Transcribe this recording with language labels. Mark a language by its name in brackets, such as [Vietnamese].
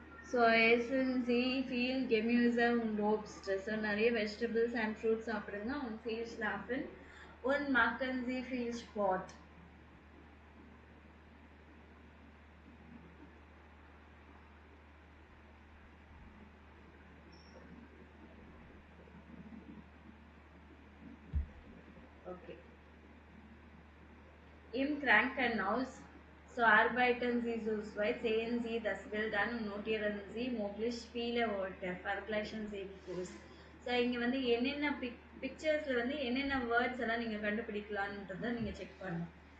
[German] ஸோ essen Sie viel Gemüse und Obst. [Tamil] So நிறைய vegetables and fruits சாப்பிடுங்க. [German] und viel schlafen und machen Sie viel Sport. [English] Okay. [German] Im Krankenhaus, so arbeiten Sie so weit, sehen Sie das Bild an und notieren Sie möglichst viele Worte. Vergleichen Sie die Kurs. [Tamil] So இங்கே வந்து என்னென்ன பிக்சர்ஸில் வந்து என்னென்ன words எல்லாம் நீங்கள் கண்டுபிடிக்கலான்றதை நீங்கள் check பண்ணணும்.